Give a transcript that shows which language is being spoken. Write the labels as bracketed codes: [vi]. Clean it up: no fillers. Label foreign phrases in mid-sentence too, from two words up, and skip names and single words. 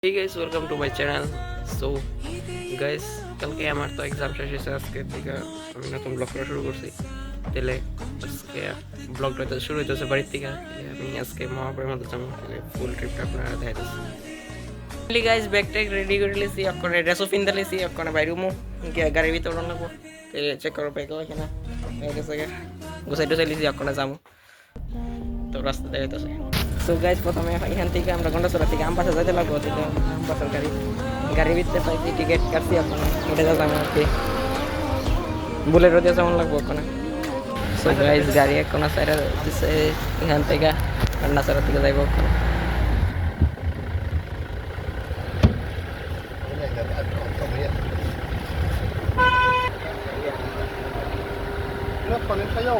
[en] Hey guys, welcome to my channel. So guys, [bn] কালকে আমার তো এক্সাম শেষ হয়েছে আজকে থেকে আমি নতুন ব্লগ করা শুরু করছি। তাহলে আজকে ব্লগটা তো শুরু হইতেছে বাড়ির থেকে। আমি আজকে মহাপুরের মধ্যে যাবো, [en] full trip [bn] আপনারা দেখাইতেছি। গাইজ ব্যাগ ট্যাগ রেডি করে লিছি, এখন ড্রেসও কিনতে লিছি, এখন বাইরে মু গাড়ির ভিতরে নেবো। চেক করো ব্যাগও এখানে গুছাই টুছাই লিছি, এখন যাবো। তো রাস্তা দেখাইতেছে। [en] so guys [bn] প্রথমে এখান থেকে আমরা গন্ডাছড়া থেকে আমবাসা যাইতে লাগবো, আমবাসার গাড়ির ভিতরে পাইছি, টিকিট কাটছি, এখন এটা যাবো আর কি বুলেরো দিয়ে যেমন লাগবো ওখানে। [en] so guys [bn] গাড়ি এখন সাইডে দিচ্ছে, এখান থেকে গন্ডাছড়া থেকে যাইবো ওখানে। [vi] Con đến thấy không?